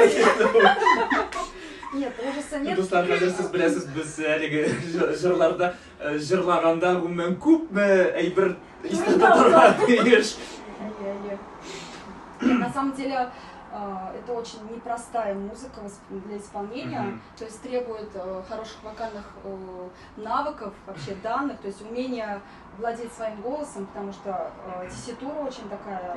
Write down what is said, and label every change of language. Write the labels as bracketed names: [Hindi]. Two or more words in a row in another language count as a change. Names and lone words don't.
[Russian] Нет, ужаса нет. [Tatar] Достар, хәзер сез беләсез, без әлеге җырларда җырлаганда гомумән күпме әйбер истә тотарга тиеш. [Russian] На самом деле, это очень непростая музыка для исполнения, то есть требует хороших вокальных навыков, вообще данных, то есть умения владеть своим голосом, потому что тесситура очень такая...